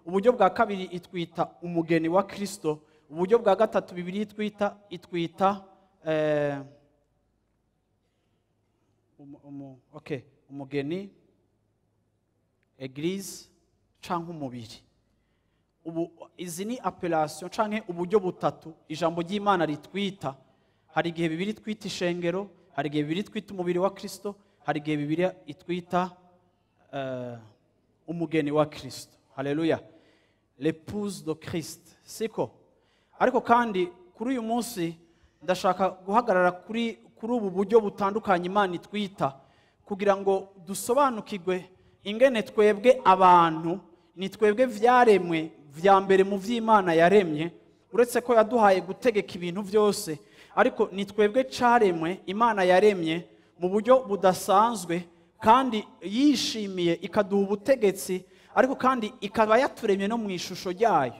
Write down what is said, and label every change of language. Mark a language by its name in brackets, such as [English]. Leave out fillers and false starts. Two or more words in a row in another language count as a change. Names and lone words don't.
[Rundi] uburyo bwa kabiri itwita umugeni wa Kristo, uburyo bwa gatatu Bibiliya itwita umugeni, eglise canke umubiri. Izi ni appellation canke uburyo butatu ijambo ry'Imana ritwita. Hari igihe Bibiliya itwita ishengero, hari igihe Bibiliya itwita umubiri wa Kristo, hari igihe Bibiliya itwita umugeni wa Kristo. Haleluya. [French] L'épouse de Christ. [Rundi] Siko. Ariko kandi kuri uyu munsi ndashaka guhagarara kuri ubu buryo butandukanye Imana itwita, kugira ngo dusobanukirwe ingene twebwe abantu ni twebwe vyaremwe vya mbere mu vy'Imana yaremye, uretse ko yaduhaye gutegeka ibintu byose, ariko ni twebwe caremwe Imana yaremye mu buryo budasanzwe kandi yishimiye ikaduha ubutegetsi, ariko kandi ikaba yaturemye no mu ishusho ryayo.